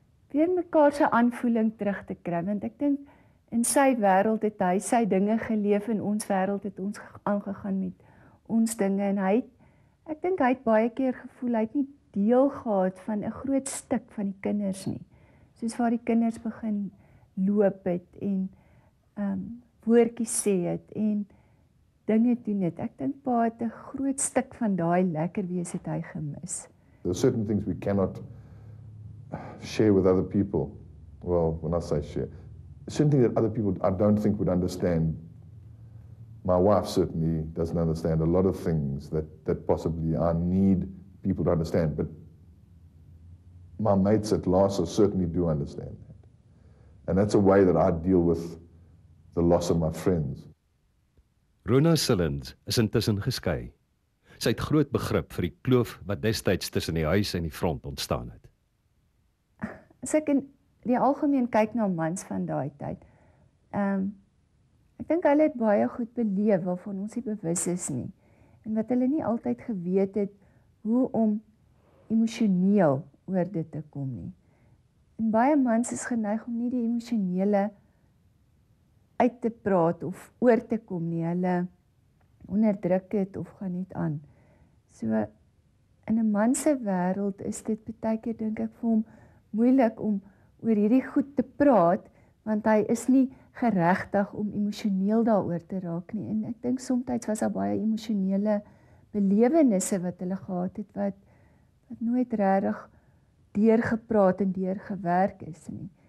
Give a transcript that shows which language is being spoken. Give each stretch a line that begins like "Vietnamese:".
Afrikaans: weer mekaar se aanvoeling terug te kry, want ek dink in sy wêreld het hy sy dinge geleef, in ons wêreld het ons aangegaan met ons dinge, en ek dink hy het baie keer gevoel hy het nie deel gehad van 'n groot stuk van die kinders nie, soos waar die kinders begin loop het en woordjies sê het en dinge doen het. Ek dink pa het 'n groot stuk van daai lekker wees het hy gemis.
English: There are certain things we cannot share with other people. Well, when I say share, certain things that other people I don't think would understand. My wife certainly doesn't understand a lot of things that possibly I need people to understand, but my mates at LASA certainly do understand that. And that's a way that I deal with the loss of my friends.
Afrikaans: Rona Sillens is intussen geskei. Sy het groot begrip vir die kloof wat destyds tussen die huis en die front ontstaan het. As ek in die algemeen kyk na mans van daai tyd, ek dink hulle het baie goed beleef waarvan ons nie bewus is nie, en wat hulle nie altyd geweet het hoe om emosioneel oor dit te kom nie. En baie mans is geneig om nie die emosionele uit te praat of oor te kom nie, hulle onderdruk dit of gaan niet aan. So, in 'n man se wêreld is dit baie keer, dink ek, vir hom moeilik om oor hierdie goed te praat, want hy is nie geregtig om emosioneel daaroor te raak nie. En ek dink soms was daar baie emosionele belewennisse wat hulle gehad het, wat nooit regtig deurgepraat en deurgewerk is nie.